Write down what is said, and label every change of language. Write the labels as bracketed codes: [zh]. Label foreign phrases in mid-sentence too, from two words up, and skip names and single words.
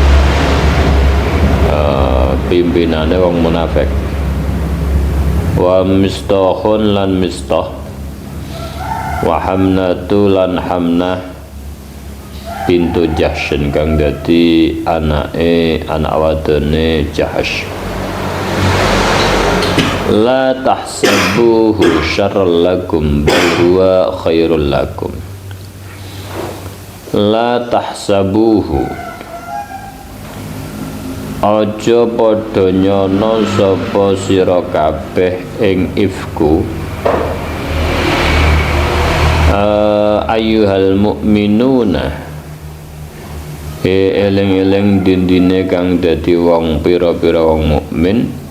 [jv] pimpinane wong munafik wa Mistahun lan Mistah wa Hamnatu lan Hamnah bintu Jahsyin kang dadi anak wadone Jahsy [ar] لا تحسبوه شرا لكم بل هو خير لكم لا تحسبوه [jv] aja padha nyono sapa sira kabeh ing ifku [ar] أيها المؤمنون [jv] eling-eling dindine kang dadi wong pira-pira wong mukmin